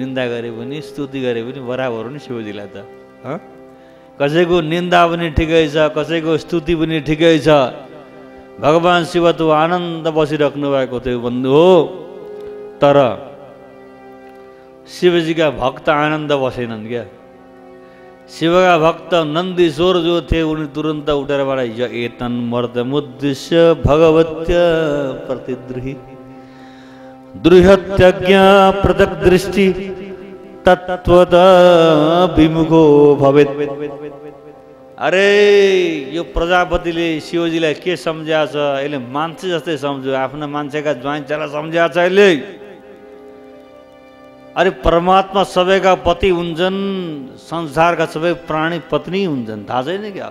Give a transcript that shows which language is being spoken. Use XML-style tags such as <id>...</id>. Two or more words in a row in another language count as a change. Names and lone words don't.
<ne>निन्दा गरे पनि स्तुति गरे पनि बराबर हो नि शिवजीलाई त। कसैको निन्दा पनि ठिकै छ, कसैको स्तुति पनि ठिकै छ। भगवान शिव त आनन्द बसिराख्नु भएको थियो बन्धु हो। तर शिवजीका भक्त आनन्द बसेनन् क्या। शिवका भक्त नन्दीश्वर जो थे उनी तुरन्त उठेर</ne> <sa>य एतन् मर्दमुद्दिश्य भगवत्य प्रतिद्रुहि दृहत्यज्ञ पृथक् दृष्टि तत्त्वत विमुखो भवेत्।</sa> <ne>अरे यो प्रजापतिले शिवजीलाई के सम्झ्या छ, यसले मान्छे जस्तै सम्झ्यो, आफ्ना मान्छेका ज्वाइँ चेला सम्झ्या छ यसले। अरे परमात्मा सबैका पति हुन्छन्, संसारका सबै प्राणी पत्नी हुन्छन्, थाहा छैन क्या?</ne>